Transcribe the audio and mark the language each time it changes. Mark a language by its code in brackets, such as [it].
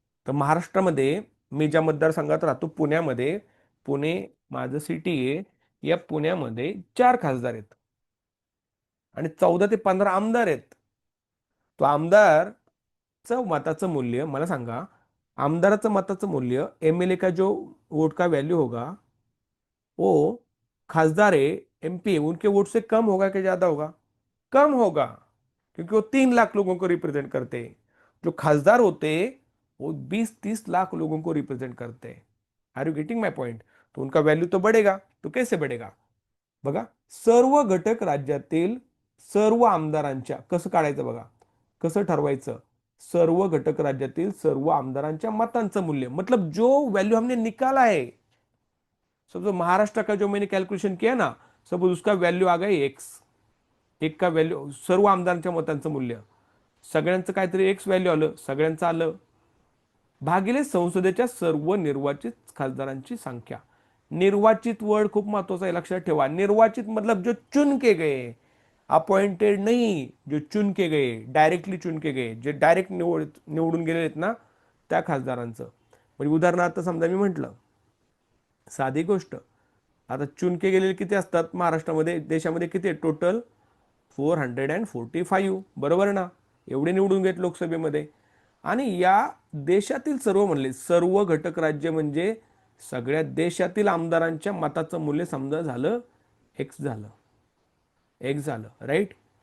[mr] तर महाराष्ट्रामध्ये मी ज्या मतदारसंघात राहतो पुण्यामध्ये, पुणे माझं सिटी आहे, या पुण्यामध्ये 4 खासदार आहेत आणि 14 ते 15 आमदार आहेत. तो आमदारचं मताचं मूल्य मला सांगा. आमदाराचं मताचं मूल्य [hi] एमएलए का जो वोट का वैल्यू होगा वो खासदार है, एमपी है, उनके वोट से कम होगा कि ज्यादा होगा? कम होगा, क्योंकि वो 3 लाख लोगों को रिप्रेजेंट करते हैं. जो खासदार होते हैं वो 20-30 लाख लोगों को रिप्रेजेंट करते हैं. [en] Are you getting my point? [hi] तो उनका वैल्यू तो बढ़ेगा. तो कैसे बढ़ेगा [mr] बघा. सर्व घटक राज्यातील सर्व आमदारांच्या, कसं काढायचं बघा, कसं ठरवायचं? सर्व घटक राज्यातील सर्व आमदारांच्या मतांचं मूल्य, [hi] मतलब जो वैल्यू हमने निकाला है. सपोज महाराष्ट्र का जो मैंने कैलकुलेशन किया ना, सपोज उसका वैल्यू आ गई एक्स. [mr] एक का व्हॅल्यू सर्व आमदारांच्या मतांचं मूल्य, सगळ्यांचं काहीतरी एक्स व्हॅल्यू आलं, सगळ्यांचं आलं, भागिले संसदेच्या सर्व निर्वाचित खासदारांची संख्या. निर्वाचित वर्ड खूप महत्वाचा आहे, लक्षात ठेवा. [hi] निर्वाचित मतलब जो चुन के गए, अपॉइंटेड नहीं, जो चुन के गए, डायरेक्टली चुन के गए, [mr] जे डायरेक्ट निवडून गेले आहेत ना, त्या खासदारांचं. म्हणजे उदाहरणार्थ समजा मी म्हटलं, साधी गोष्ट, आता [hi] चुन के [mr] गेलेले किती असतात महाराष्ट्रामध्ये, देशामध्ये किती आहे टोटल? 445. बरोबर ना? एवढे निवडून घेत लोकसभेमध्ये. आणि या देशातील सर्व म्हणले, सर्व घटक राज्य म्हणजे सगळ्या देशातील आमदारांच्या मताचं मूल्य समजा झालं एक्स झालं, एक्स झालं, राईट?